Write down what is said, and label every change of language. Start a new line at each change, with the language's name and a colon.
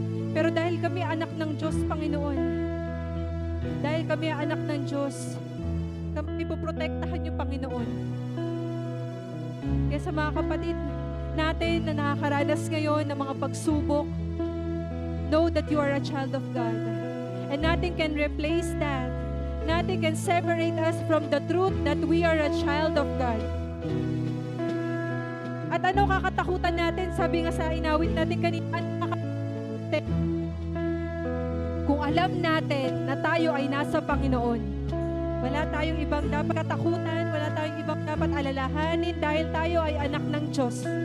Filipino: Pero dahil kami anak ng Diyos, Panginoon, dahil kami anak ng Diyos, kami poprotektahan niyo, Panginoon. Kaya sa mga kapatid natin na nakakaranas ngayon ng mga pagsubok,
English: know that you are a child of God. And nothing can replace that. Nothing can separate us from the truth that we are a child of God.
Filipino: At ano kakatakutan natin? Sabi nga sa inawit natin kanina, kung alam natin na tayo ay nasa Panginoon, wala tayong ibang dapat katakutan, wala tayong ibang dapat alalahanin dahil tayo ay anak ng Diyos.